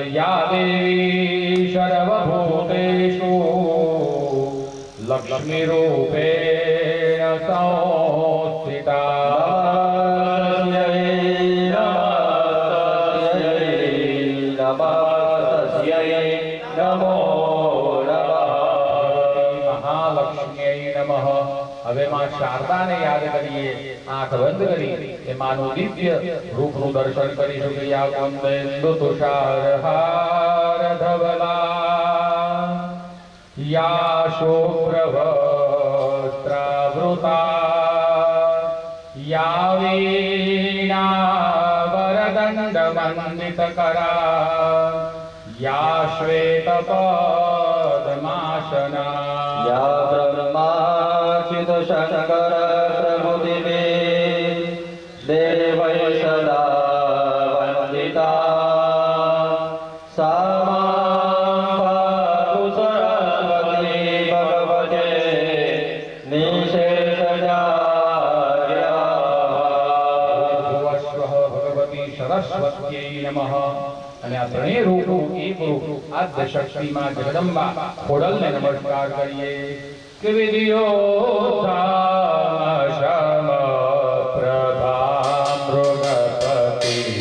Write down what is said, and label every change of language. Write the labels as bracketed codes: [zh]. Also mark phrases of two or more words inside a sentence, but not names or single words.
[sa] या देवी सर्वभूतेषु लक्ष्मी रूपेण संस्थिता। नमो महालक्ष्म्यै नमः। [gu] હવે માં શારદાને યાદ કરીએ, આંખ બંધ કરી એ માનું દિવ્ય રૂપનું દર્શન કરીશું કે [sa] યા કુંદેન્દુ તુષારહાર ધવલા યા શુભ્રવસ્ત્રાવૃતા યા વીણા વરદંડ મંડિતકરા या श्वेत पद्मासना या ब्रह्माच्युत शंकर प्रभुदिवे देवै सदा वंदिता सा मां सरस्वती भगवते निशेषजार्या भुवस्वः भगवती सरस्वत्यै नमः। [gu] અને આ ત્રણેય રૂપનું એક રૂપ આદ્ય શક્તિમાં જગદંબા ખોડલને નમસ્કાર કરીએ કે [sa] વિદ્યોત્થામ પ્રભા મૃગપતિ